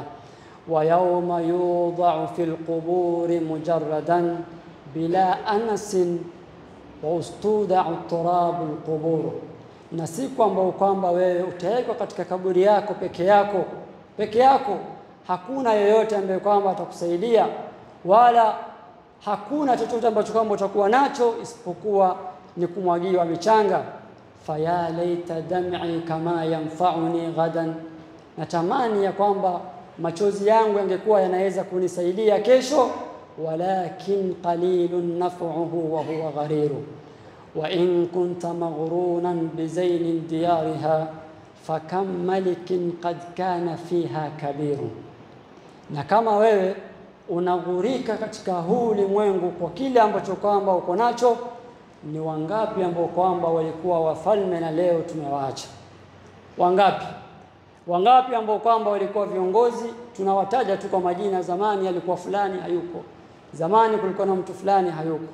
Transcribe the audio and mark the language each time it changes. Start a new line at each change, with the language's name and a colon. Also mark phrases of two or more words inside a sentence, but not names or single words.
Arabic: ويوم يوضع في القبور مجردا بلا أناس واستودع تراب القبور,
Swahili: na siku ambayo kwamba wewe utawekwa katika kaburi yako peke yako, hakuna yeyote ambaye kwamba atakusaidia, wala hakuna chochote ambacho kwamba utakuwa nacho isipokuwa ni kumwagiwa michanga.
Arabic: فيا ليت دمعي كما ينفعني غدا,
Swahili: natamani ya kwamba machozi yangu yangekuwa yanaweza kunisaidia kesho.
Arabic: ولكن قليل نفعه وهو غرير وإن كنت مغرورا بزين ديارها فكم ملك قد كان فيها كبير,
Swahili: na kama wewe unaghurika katika huu ulimwengu kwa kile ambacho kwamba uko nacho. Ni wangapi ambao kwamba walikuwa wafalme na leo tumewaacha? Wangapi ambao kwamba walikuwa viongozi, tunawataja tu kwa majina, zamani alikuwa fulani hayuko, zamani kulikuwa na mtu fulani hayuko.